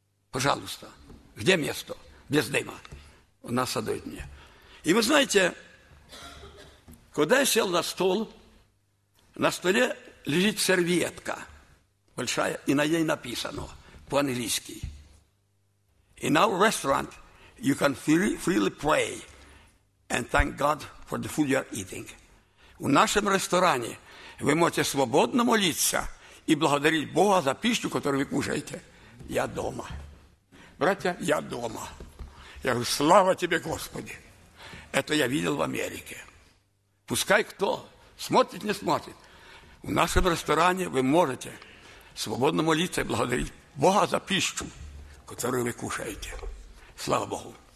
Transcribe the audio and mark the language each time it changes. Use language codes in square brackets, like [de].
[ru] Пожалуйста, где место без дыма? Она садует меня. И вы знаете, когда я сел на столе лежит серветка большая, и на ней написано по-английски. [en] In our restaurant you can freely pray and thank God for the food you're eating. [ru] В нашем ресторане вы можете свободно молиться и благодарить Бога за пищу, которую вы кушаете. Я дома. Братья, я дома. Я говорю, слава тебе, Господи. Это я видел в Америке. Пускай кто смотрит, не смотрит. В нашем ресторане вы можете свободно молиться и благодарить Бога за пищу, которую вы кушаете. Слава Богу.